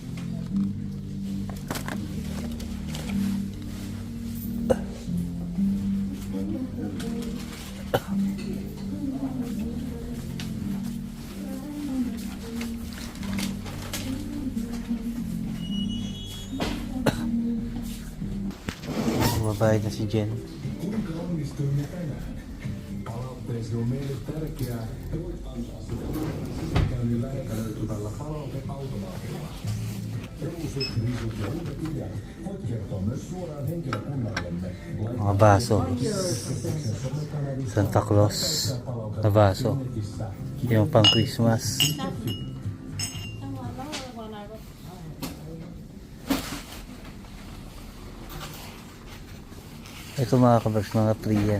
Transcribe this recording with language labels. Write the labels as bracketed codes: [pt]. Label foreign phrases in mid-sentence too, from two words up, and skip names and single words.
[tl] Mabayad na si Jen. [fi] Kuinka onnistuimme tänään? Palautteesi on meille tärkeää. Te voit antaa sitä sisäkäynnin räätälöityvällä palauteautomaatilla. Ruusut, risut ja uudet ideat voit kertoa myös suoraan henkilökunnallemme. [tl] Mga baso. Santa Claus na baso. Yung pang Christmas. Ito mga kabers, mga free yan.